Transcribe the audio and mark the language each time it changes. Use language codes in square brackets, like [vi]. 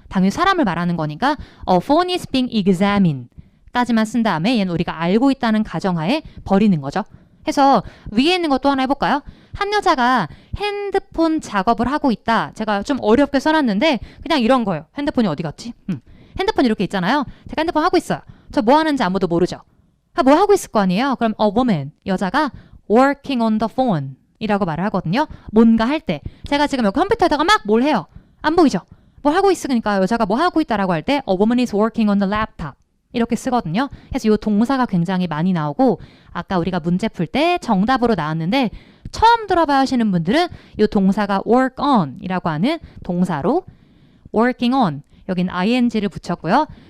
[ko] 당연히 사람을 말하는 거니까 [en] a phone is being examined [ko] 까지만 쓴 다음에 얘는 우리가 알고 있다는 가정하에 버리는 거죠. 해서 위에 있는 것도 하나 해볼까요? 한 여자가 핸드폰 작업을 하고 있다. 제가 좀 어렵게 써놨는데 그냥 이런 거예요. 핸드폰이 어디 갔지? 핸드폰 이렇게 있잖아요. 제가 핸드폰 하고 있어요. 저 뭐 하는지 아무도 모르죠. 뭐 하고 있을 거 아니에요. 그럼 a woman, 여자가 [en] working on the phone [ko] 이라고 말을 하거든요. 뭔가 할 때. 제가 지금 여기 컴퓨터에다가 막 뭘 해요. 안 보이죠? 뭘 하고 있으니까 여자가 뭐 하고 있다라고 할 때 [en] a woman is working on the laptop [ko] 이렇게 쓰거든요. 그래서 이 동사가 굉장히 많이 나오고 아까 우리가 문제 풀 때 정답으로 나왔는데 처음 들어봐야 하시는 분들은 이 동사가 work on 이라고 하는 동사로 working on 여긴 ing를 붙였고요.